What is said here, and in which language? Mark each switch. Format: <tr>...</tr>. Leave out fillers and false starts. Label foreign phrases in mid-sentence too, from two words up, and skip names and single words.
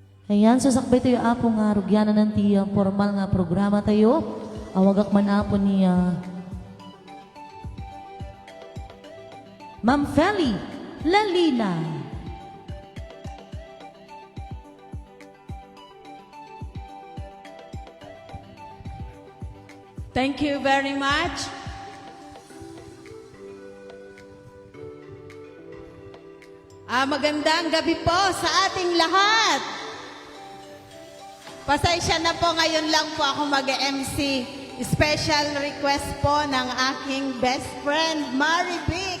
<ilo>Ayan, susakbay tayo apo nga rugyanan ng tiya formal nga programa tayo. Awagak man apo niya. Ma'am Feli Lalina.</ilo> <en>Thank you very much.</en> <tl>Magandang gabi po sa ating lahat. Pasensya na po, ngayon lang po ako mag-MC.</tl> <en>Special request</en> <tl>po ng aking</tl> <en>best friend,</en> <tl>Marivic.</tl>